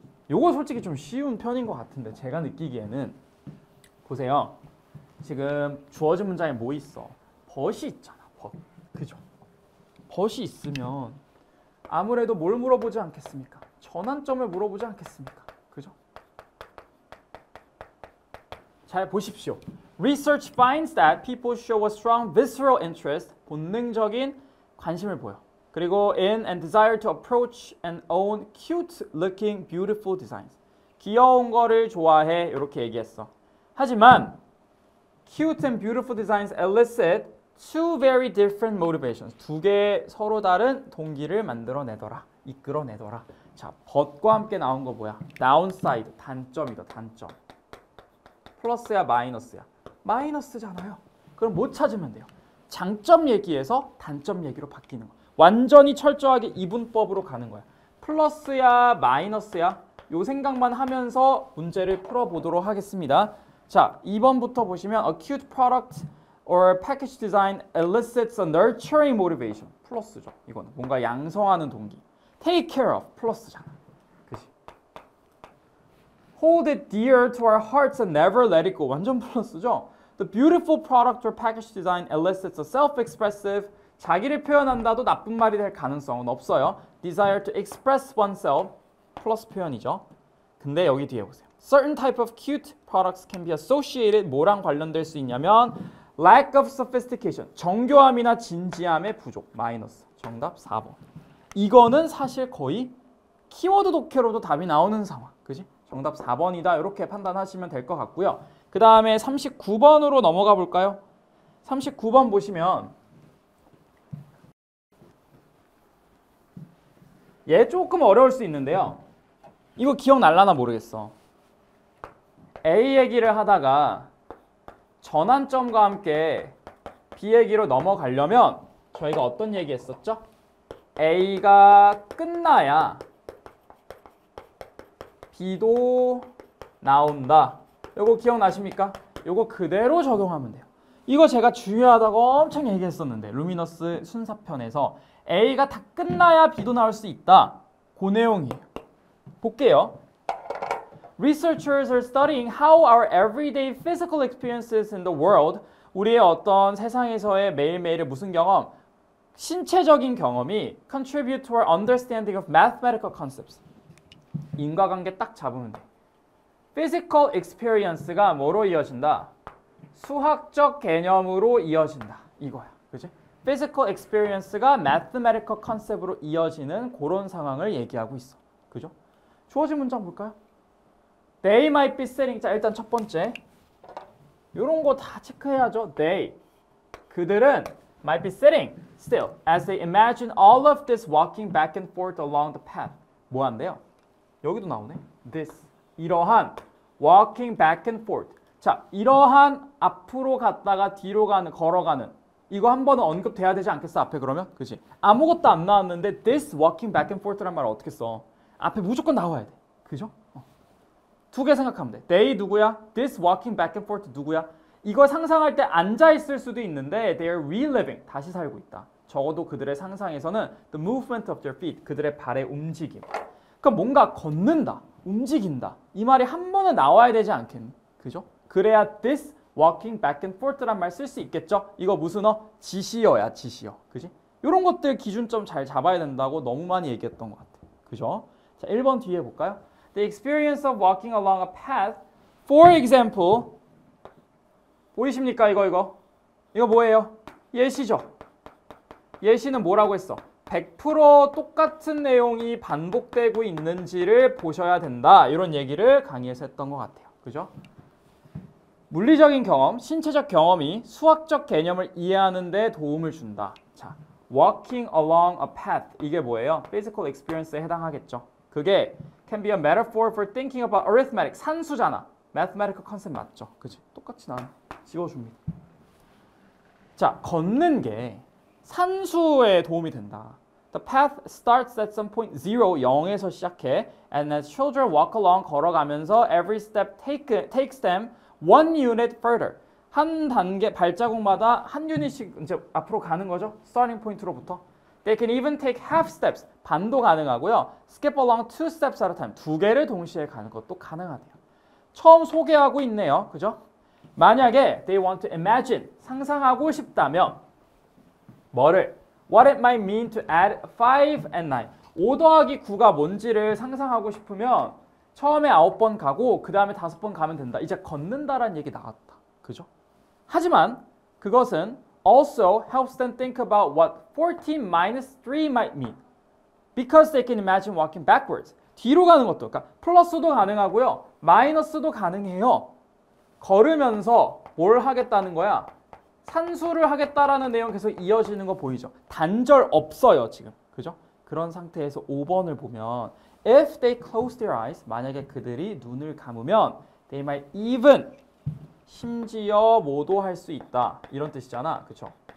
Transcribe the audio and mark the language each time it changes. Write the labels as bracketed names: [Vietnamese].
[Korean] 요거 솔직히 좀 쉬운 편인 것 같은데 제가 느끼기에는 보세요. 지금 주어진 문장에 뭐 있어? 벗이 있잖아. 벗. 그죠? 벗이 있으면 아무래도 뭘 물어보지 않겠습니까? 전환점을 물어보지 않겠습니까? 그죠? 잘 보십시오. [English] Research finds that people show a strong visceral interest, [Korean] 본능적인 관심을 보여. [English] 그리고 in and desire to approach and own cute looking beautiful designs. [Korean] 귀여운 거를 좋아해. 이렇게 얘기했어. [English] 하지만 cute and beautiful designs elicit two very different motivations. [Korean] 두 개의 서로 다른 동기를 만들어내더라. 이끌어내더라. 자, but과 함께 나온 거 뭐야? downside, 단점이다. 단점. 플러스야 마이너스야? 마이너스잖아요. 그럼 뭐 찾으면 돼요? 장점 얘기에서 단점 얘기로 바뀌는 거. 완전히 철저하게 이분법으로 가는 거야. 플러스야 마이너스야? 요 생각만 하면서 문제를 풀어보도록 하겠습니다. 자, 2번부터 보시면 [English] a cute product or package design elicits a nurturing motivation. [Korean] 플러스죠. 이거는 뭔가 양성하는 동기. [English] take care of. [Korean] 플러스잖아. 그치? [English] hold it dear to our hearts and never let it go. [Korean] 완전 플러스죠. [English] The beautiful product or package design elicits a self-expressive. [Korean] 자기를 표현한다도 나쁜 말이 될 가능성은 없어요. [English] desire to express oneself. [Korean] 플러스 표현이죠. 근데 여기 뒤에 보세요. [English] Certain type of cute products can be associated. [Korean] 뭐랑 관련될 수 있냐면 [English] lack of sophistication. [Korean] 정교함이나 진지함의 부족. 마이너스. 정답 4번. 이거는 사실 거의 키워드 독해로도 답이 나오는 상황. 그지? 정답 4번이다. 이렇게 판단하시면 될 것 같고요. 그 다음에 39번으로 넘어가 볼까요? 39번 보시면 얘 조금 어려울 수 있는데요. 이거 기억날라나 모르겠어. A 얘기를 하다가 전환점과 함께 B 얘기로 넘어가려면 저희가 어떤 얘기 했었죠? A가 끝나야 B도 나온다. 요거 기억나십니까? 요거 그대로 적용하면 돼요. 이거 제가 중요하다고 엄청 얘기했었는데 루미너스 순사편에서 A가 다 끝나야 B도 나올 수 있다. 그 내용이에요. 볼게요. [English] Researchers are studying how our everyday physical experiences in the world, [Korean] 우리의 어떤 세상에서의 매일매일의 무슨 경험, 신체적인 경험이 [English] contribute to our understanding of mathematical concepts. [Korean] 인과관계 딱 잡으면 돼. Physical experience가 뭐로 이어진다? 수학적 개념으로 이어진다. 이거야. 그치? Physical experience가 mathematical concept으로 이어지는 그런 상황을 얘기하고 있어. 그죠? 주어진 문장 볼까요? [English] They might be sitting. [Korean] 자, 일단 첫 번째. 요런 거 다 체크해야죠. They. 그들은 [English] might be sitting still as they imagine all of this walking back and forth along the path. [Korean] 뭐 한대요? 여기도 나오네. This. 이러한 [English] walking back and forth. [Korean] 자, 이러한 앞으로 갔다가 뒤로 가는, 걸어가는. 이거 한 번은 언급돼야 되지 않겠어? 앞에 그러면? 그치? 아무것도 안 나왔는데 [English] this walking back and forth [Korean] 란 말을 어떻게 써? 앞에 무조건 나와야 돼. 그죠? 두 개 생각하면 돼. They 누구야? [English] This walking back and forth [Korean] 누구야? 이거 상상할 때 앉아 있을 수도 있는데 [English] they are reliving. [Korean] 다시 살고 있다. 적어도 그들의 상상에서는 [English] the movement of their feet. [Korean] 그들의 발의 움직임. 그러니까 뭔가 걷는다. 움직인다. 이 말이 한 번은 나와야 되지 않겠니? 그죠? 그래야 [English] this walking back and forth [Korean] 란 말 쓸 수 있겠죠? 이거 무슨 지시어야, 지시어. 그지? 이런 것들 기준점 잘 잡아야 된다고 너무 많이 얘기했던 것 같아. 그죠? 자, 1번 뒤에 볼까요? [English] The experience of walking along a path, for example. [Korean] 보이십니까? 이거 뭐예요? 예시죠? 예시는 뭐라고 했어? 100% 똑같은 내용이 반복되고 있는지를 보셔야 된다. 이런 얘기를 강의에서 했던 것 같아요. 그죠? 물리적인 경험, 신체적 경험이 수학적 개념을 이해하는 데 도움을 준다. 자, [English] walking along a path. [Korean] 이게 뭐예요? physical experience에 해당하겠죠. [English] 그게 can be a metaphor for thinking about arithmetic. [Korean] 산수잖아. mathematical concept 맞죠? 그치? 똑같이 난 지워줍니다. 자, 걷는 게 산수에 도움이 된다. [English] The path starts at some point 0, [Korean] 0에서 시작해. [English] And as children walk along, [Korean] 걸어가면서 [English] every step takes them one unit further. [Korean] 한 단계 발자국마다 한 유닛씩 이제 앞으로 가는 거죠. [English] starting point로부터. They can even take half steps. [Korean] 반도 가능하고요. [English] skip along two steps at a time. [Korean] 두 개를 동시에 가는 것도 가능하대요. 처음 소개하고 있네요. 그죠? 만약에 [English] they want to imagine, [Korean] 상상하고 싶다면 뭐를? [English] What it might mean to add 5 and 9. [Korean] 5 더하기 9가 뭔지를 상상하고 싶으면 처음에 9번 가고 그 다음에 5번 가면 된다. 이제 걷는다라는 얘기 나왔다. 그죠? 하지만 그것은 [English] also helps them think about what 14 minus 3 might mean. Because they can imagine walking backwards. [Korean] 뒤로 가는 것도, 그러니까 플러스도 가능하고요. 마이너스도 가능해요. 걸으면서 뭘 하겠다는 거야? 산수를 하겠다라는 내용 계속 이어지는 거 보이죠? 단절 없어요, 지금. 그죠? 그런 상태에서 5번을 보면 [English] if they close their eyes, [Korean] 만약에 그들이 눈을 감으면 [English] they might even, [Korean] 심지어 뭐도 할 수 있다. 이런 뜻이잖아. 그쵸?